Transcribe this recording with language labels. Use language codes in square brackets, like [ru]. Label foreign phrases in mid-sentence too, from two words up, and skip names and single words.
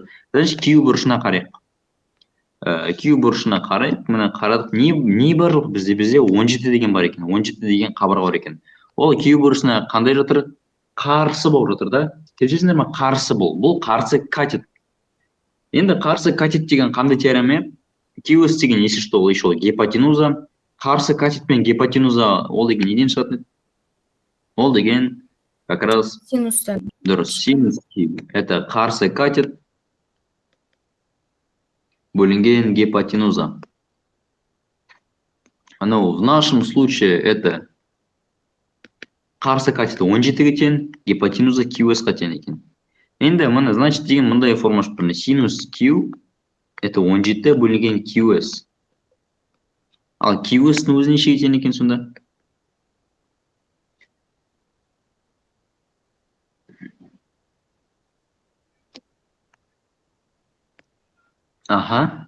[kk] Значит, Q бұрышына қарайық. Q бұрышына қарайық, мына қарадық, не бар жоқ бізде 17 деген бар екен, 17 деген қабырға бар екен. Ол Q бұрышына қандай жатыр? Қарсы болып жатыр да. Келесіңдер ме? Қарсы бұл қарсы катет. Енді қарсы катет деген қандай теорема? QS деген [ru] если что, [kk] ол еще гипотенуза. Қарсы катет пен гипотенуза ол деген неден шығатын? Ол деген [ru] как раз [kk] Синустан. дұрыс, синус Q. Это қарсы катет бөлінген гипотенуза. [ru] Но в нашем случае это [kk] қарсы катеті 17-ге тең, гипотенуза QS-ға тең екен. Енді мына, значит, деген мындай форма шықпырны. Синус Q это 17 бөлінген QS. Ал QS-ның өзі нешеге тең екен сонда? Аха.